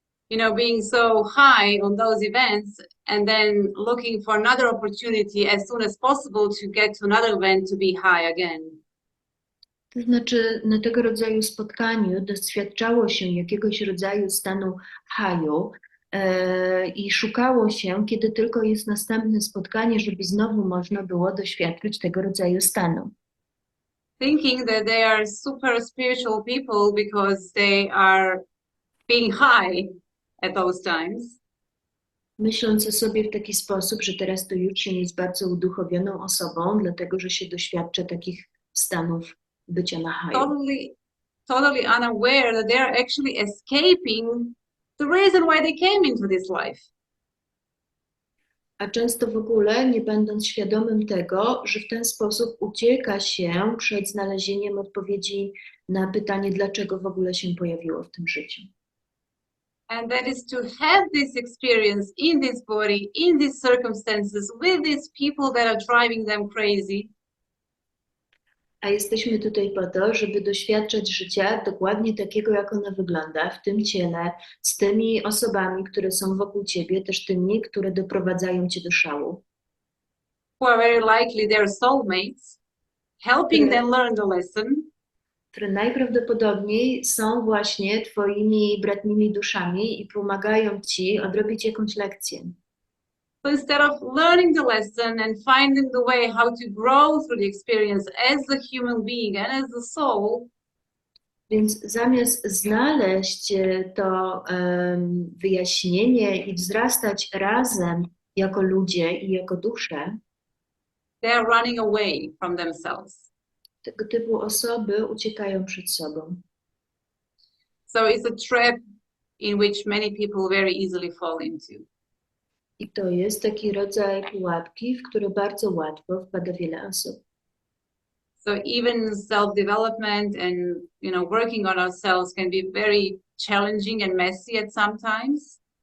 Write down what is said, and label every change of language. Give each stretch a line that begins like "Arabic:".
English: You know, being so high on those events and then looking for another opportunity as soon as possible to get to another event to be high again.
Polish: To znaczy, na tego rodzaju spotkaniu doświadczało się jakiegoś rodzaju stanu haju i szukało się, kiedy tylko jest następne spotkanie, żeby znowu można było doświadczyć tego rodzaju stanu.
English: Thinking that they are super spiritual people because they are being high at those times.
Polish: Myśląc o sobie w taki sposób, że teraz to już się jest bardzo uduchowioną osobą, dlatego że się doświadcza takich stanów bycia na haju.
English: Totally unaware that they are actually escaping the reason why they came into this life.
Polish: A często w ogóle nie będąc świadomym tego, że w ten sposób ucieka się przed znalezieniem odpowiedzi na pytanie, dlaczego w ogóle się pojawiło w tym życiu.
English: And that is to have this experience in this body, in these circumstances, with these people that are driving them crazy.
Polish: A jesteśmy tutaj po to, żeby doświadczać życia dokładnie takiego, jak ono wygląda, w tym ciele, z tymi osobami, które są wokół ciebie, też tymi, które doprowadzają cię do szału.
English: Who are very likely their soulmates, helping them learn the lesson.
Polish: Które najprawdopodobniej są właśnie twoimi bratnimi duszami i pomagają ci odrobić jakąś lekcję.
English: So instead of learning the lesson and finding the way how to grow through the experience as a human being and as a soul,
Polish: Więc zamiast znaleźć to wyjaśnienie i wzrastać razem jako ludzie i jako dusze,
English: they are running away from themselves.
Polish: tego typu osoby uciekają przed sobą.
English: So it's a trap in which many people very easily fall into.
Polish: I to jest taki rodzaj pułapki, w które bardzo łatwo wpada wiele osób.
English: So even self-development and, you know, working on ourselves can be very challenging and messy at sometimes.